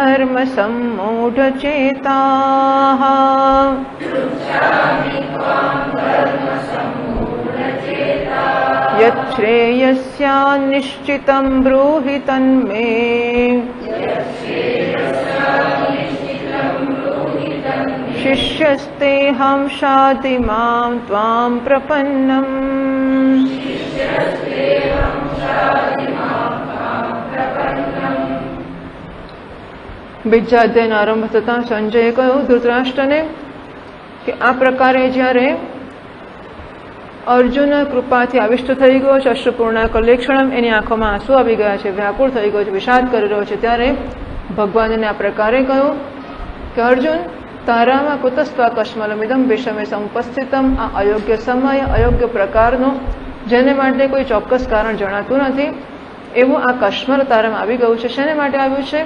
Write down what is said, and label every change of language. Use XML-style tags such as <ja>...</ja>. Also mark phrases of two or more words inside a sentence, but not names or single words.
<sa>धर्मसम्मूढचेताः यच्छ्रेयस्यान्निश्चितं ब्रूहि तन्मे शिष्यस्तेऽहं शाधि मां त्वां प्रपन्नम्</sa> <gu>બીજા અધ્યાયનો આરંભ થતાં સંજયે કહ્યું ધૃતરાષ્ટ્રને કે આ પ્રકારે જ્યારે અર્જુન કૃપાથી આવિષ્ટ થઈ ગયો છે,</gu> <sa>અશ્રુપૂર્ણા કલેક્ષણમ,</sa> <gu>એની આંખોમાં આંસુ આવી ગયા છે, વ્યાકુળ થઈ ગયો છે, વિષાદ કરી રહ્યો છે, ત્યારે ભગવાનને આ પ્રકારે કહ્યું કે અર્જુન, તારામાં</gu> <sa>કુતસ્ત્વા કશ્મલમિદમ વિષમે સંપસ્થિતમ,</sa> <gu>આ અયોગ્ય સમય, અયોગ્ય પ્રકારનો, જેને માટે કોઈ ચોક્કસ કારણ જણાતું નથી, એવું આ કશ્મલ તારામાં આવી ગયું છે. શેને માટે આવ્યું છે?</gu>